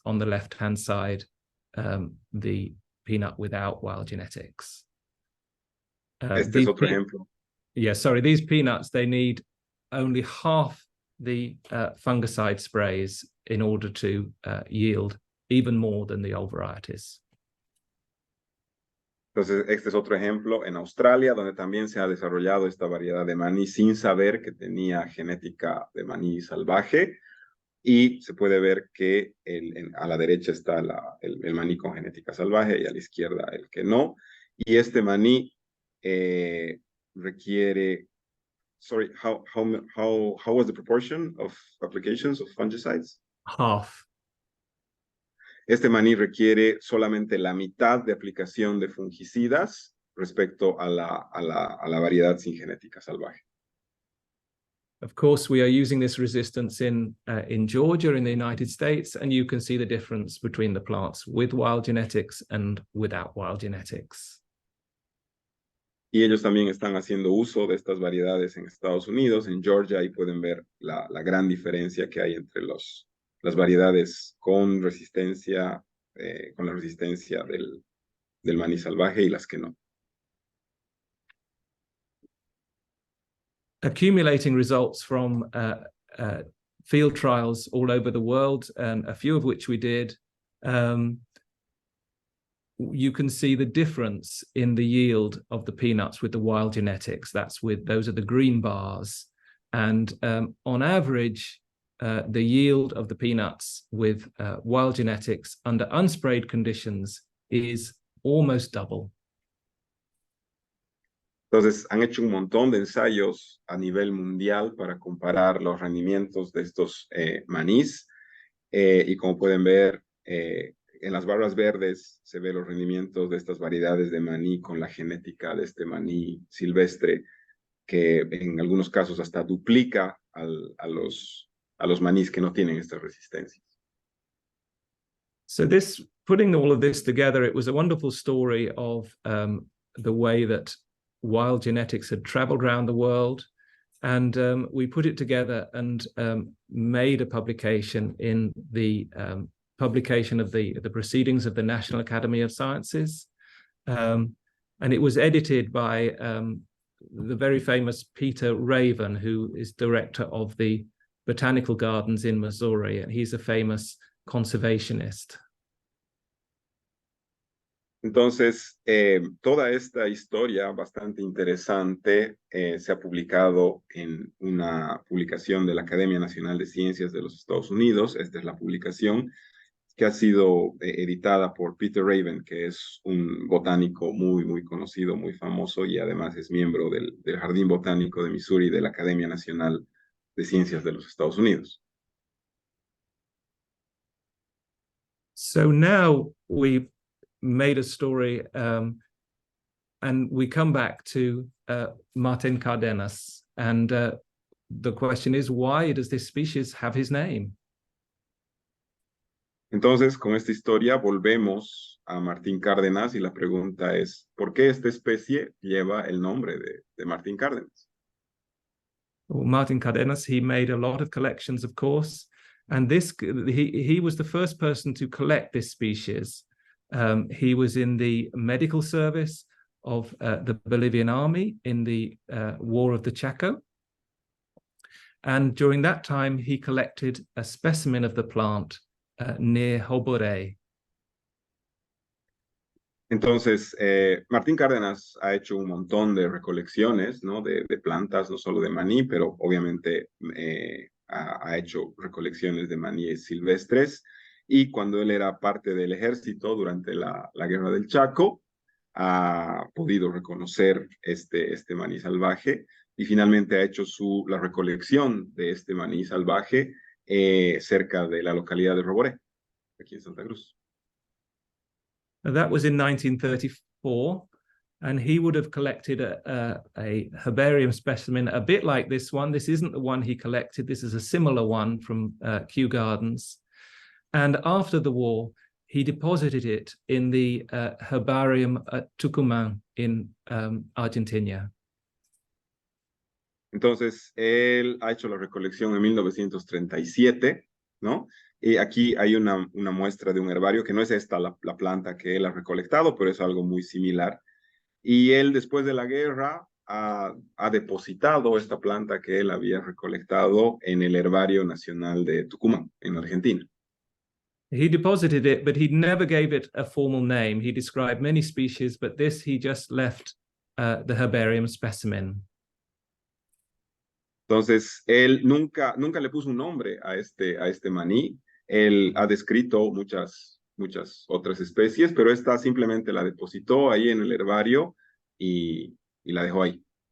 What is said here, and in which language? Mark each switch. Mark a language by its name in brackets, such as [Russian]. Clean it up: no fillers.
[English] On the left-hand side, the peanut without wild genetics. [Spanish] Este es otro ejemplo. [English] Yeah, sorry, these peanuts, they need only half the fungicide sprays in order to yield even more than the old varieties. [Spanish] Entonces, este es otro ejemplo en Australia, donde también se ha desarrollado esta variedad de maní sin saber que tenía genética de maní salvaje. Y se puede ver que a la derecha está el maní con genética salvaje y a la izquierda el que no. Y este maní requiere... [English] Sorry, how was the proportion of applications of fungicides? Half. [Spanish] Este maní requiere solamente la mitad de aplicación de fungicidas respecto a la variedad sin genética salvaje. [English] Of course, we are using this resistance in Georgia, in the United States, and you can see the difference between the plants with wild genetics and without wild genetics. [Spanish] Y ellos también están haciendo uso de estas variedades en Estados Unidos, en Georgia, y pueden ver la gran diferencia que hay entre las variedades con resistencia, con la resistencia del maní salvaje y las que no. [English] Accumulating results from field trials all over the world, and a few of which we did, you can see the difference in the yield of the peanuts with the wild genetics. Those are the green bars. And on average, the yield of the peanuts with wild genetics under unsprayed conditions is almost double. [Spanish] Entonces, han hecho un montón de ensayos a nivel mundial para comparar los rendimientos de estos manís. Y como pueden ver, en las barras verdes se ven los rendimientos de estas variedades de maní con la genética de este maní silvestre, que en algunos casos hasta duplica a los manís que no tienen estas resistencias. [English] So putting all of this together, it was a wonderful story of the way that wild genetics had traveled around the world. And we put it together and made a publication in the publication of the Proceedings of the National Academy of Sciences. And it was edited by the very famous Peter Raven, who is director of the Botanical Gardens in Missouri, and he's a famous conservationist. [Spanish] Entonces, toda esta historia bastante interesante se ha publicado en una publicación de la Academia Nacional de Ciencias de los Estados Unidos. Esta es la publicación que ha sido editada por Peter Raven, que es un botánico muy, muy conocido, muy famoso, y además es miembro del Jardín Botánico de Missouri de la Academia Nacional de Ciencias de los Estados Unidos. [English] So now we've made a story and we come back to Martin Cardenas, and the question is, why does this species have his name? [Spanish] Entonces, con esta historia volvemos a Martín Cárdenas y la pregunta es, ¿por qué esta especie lleva el nombre de Martín Cárdenas? [English] Well, Martin Cardenas, he made a lot of collections, of course, and he was the first person to collect this species. He was in the medical service of the Bolivian army in the War of the Chaco. And during that time, he collected a specimen of the plant near Joboré. [Spanish] Entonces, Martín Cárdenas ha hecho un montón de recolecciones, ¿no? de plantas, no solo de maní, pero obviamente ha hecho recolecciones de maníes silvestres. y cuando él era parte del ejército durante la Guerra del Chaco, ha podido reconocer este maní salvaje y finalmente ha hecho la recolección de este maní salvaje cerca de la localidad de Roboré, aquí en Santa Cruz. [English] That was in 1934, and he would have collected a herbarium specimen a bit like this one. This isn't the one he collected. This is a similar one from Kew Gardens. And after the war, he deposited it in the herbarium at Tucumán in Argentina. [Spanish] Entonces, él ha hecho la recolección en 1937, ¿no? Y aquí hay una muestra de un herbario, que no es esta la planta que él ha recolectado, pero es algo muy similar. Y él, después de la guerra, ha depositado esta planta que él había recolectado en el Herbario Nacional de Tucumán, en Argentina. [English] He deposited it, but he never gave it a formal name. He described many species, but this he just left the herbarium specimen. [Spanish] Entonces, él nunca le puso un nombre a este maní. Él ha descrito muchas otras especies, pero esta simplemente la depositó ahí en el herbario y la dejó ahí.